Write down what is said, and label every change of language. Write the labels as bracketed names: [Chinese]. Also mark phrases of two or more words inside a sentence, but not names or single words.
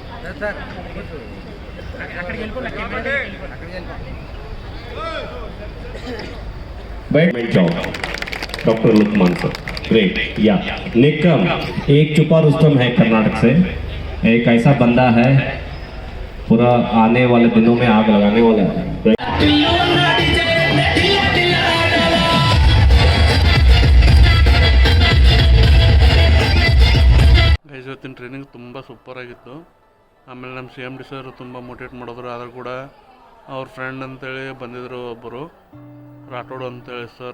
[English] Doctor Lukman sir, great, ya. [Hindi] निकम, एक छुपा रुस्तम है कर्नाटक से, एक ऐसा बंदा है पूरा आने वाले दिनों में आग लगाने वाला है. [Kannada] ಗೈಸ್ ಇವತ್ತಿನ ಟ್ರೈನಿಂಗ್ ತುಂಬ ಸೂಪರ್ ಆಗಿತ್ತು. ಆಮೇಲೆ ನಮ್ಮ CMD ಸರ್ ತುಂಬ ಮೋಟಿವೇಟ್ ಮಾಡಿದ್ರು. ಆದರೂ ಕೂಡ ಅವ್ರ ಫ್ರೆಂಡ್ ಅಂತೇಳಿ ಬಂದಿದ್ದರು ಒಬ್ಬರು, ರಾಠೋಡ್ ಅಂತೇಳಿ ಸರ್.